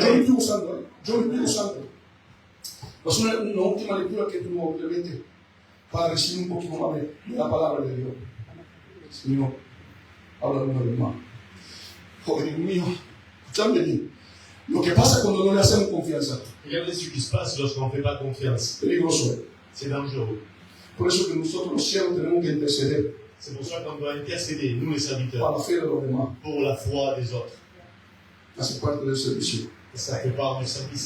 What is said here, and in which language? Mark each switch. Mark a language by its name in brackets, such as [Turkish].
[Spanish] Yo me estoy usando, yo me estoy usando. Es una última lectura que tuvimos obviamente para recibir un poquito más de la palabra de Dios. Señor, habla una vez más. Joder, Dios mío, escuchadme bien. Lo que pasa cuando no le hacemos confianza. [French] Regardez ce qui se passe lorsqu'on ne fait pas confiance. [Spanish] Peligroso. [French] C'est dangereux. [Spanish] Por eso que nosotros los cielos tenemos que interceder [French] C'est pour ça qu'on doit intercéder, nous les [Spanish] para [French] serviteurs, [Spanish] la fe de los demás. [French] pour la foi des autres. [Spanish] Hace parte del servicio. [French] Et ça fait part du service.